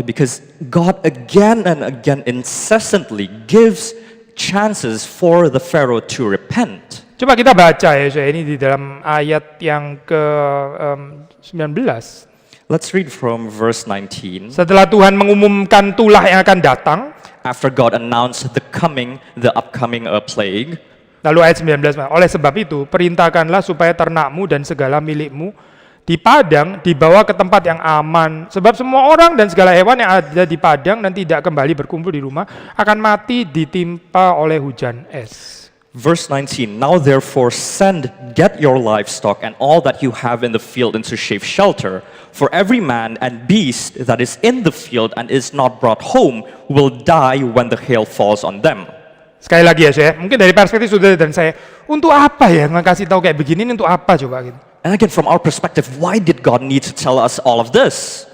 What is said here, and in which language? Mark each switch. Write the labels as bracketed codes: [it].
[en] Because God again and again incessantly gives chances for the Pharaoh to repent. [id] Coba kita baca ya saya, ini di dalam ayat yang ke-19. [en] Let's read from verse 19. [id] Setelah Tuhan mengumumkan tulah yang akan datang, [en] After God announced the upcoming plague. [id] Lalu ayat 19, oleh sebab itu perintahkanlah supaya ternakmu dan segala milikmu di padang, dibawa ke tempat yang aman. Sebab semua orang dan segala hewan yang ada di padang dan tidak kembali berkumpul di rumah akan mati ditimpa oleh hujan es. [en] Verse 19, now therefore get your livestock and all that you have in the field into safe shelter, for every man and beast that is in the field and is not brought home will die when the hail falls on them. [id] Sekali lagi ya saya, mungkin dari perspektif saudara dan saya, untuk apa ya ngasih tahu kayak begini, ini untuk apa coba gitu. [en] And again, from our perspective, why did God need to tell us all of this?